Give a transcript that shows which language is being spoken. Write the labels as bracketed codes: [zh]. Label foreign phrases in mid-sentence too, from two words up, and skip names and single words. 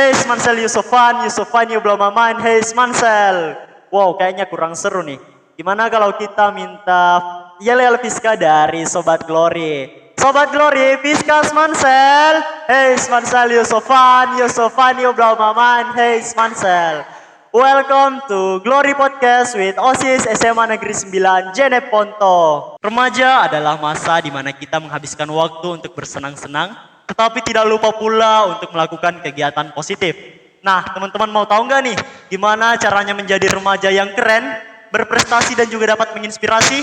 [en] Mansel Yusufan, Yusufan you blow my mind, hey Mansel. [id] Wow, kayaknya kurang seru nih. Gimana kalau kita minta yel-yel Fiska dari Sobat Glory? [en] Sobat Glory, Fiskas Mansel, hey Mansel Yusufan, Yusufan you blow my mind, hey Mansel. Welcome to Glory Podcast with OSIS SMA Negeri 9 Jenep Ponto. [id] Remaja adalah masa di mana kita menghabiskan waktu untuk bersenang-senang, tetapi tidak lupa pula untuk melakukan kegiatan positif. Nah, teman-teman mau tahu nggak nih, gimana caranya menjadi remaja yang keren, berprestasi dan juga dapat menginspirasi?